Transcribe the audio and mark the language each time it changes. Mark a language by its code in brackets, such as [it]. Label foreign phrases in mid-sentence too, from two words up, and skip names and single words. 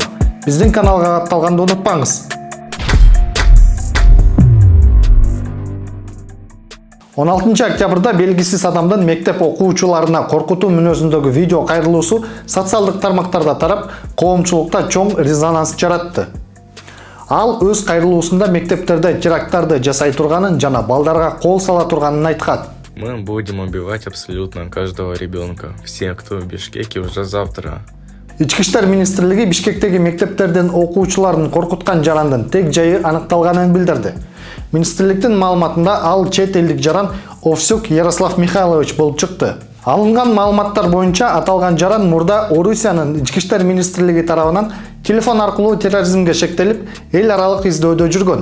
[ky] Биздин каналга катталганды унутпаңыз. 16 октябрда белгисиз адамдын мектеп окуучуларына коркутуу мүнөзүндөгү видео кайрылуусу социалдык тармактарда тарап, коомчулукта чоң резонанс жаратты. Ал өз кайрылуусунда мектептерде теракттарды жасай турганын жана балдарга кол сала турганын айткан. [ru] Мы будем убивать абсолютно каждого ребенка. Все, кто в Бишкеке, уже завтра. [ky] Ички иштер министрлиги Бишкектеги мектептердин окуучуларын коркуткан жарандын тек жайы аныкталганын билдирди. Министрликтин маалыматында ал чет элдик жаран Овсюк Ярослав Михайлович болуп чыкты. Алынган маалыматтар боюнча аталган жаран мурда Орусиянын ички иштер министрлиги тарабынан телефон аркылуу терроризмге шектелип, эл аралык издөөдө жүргөн.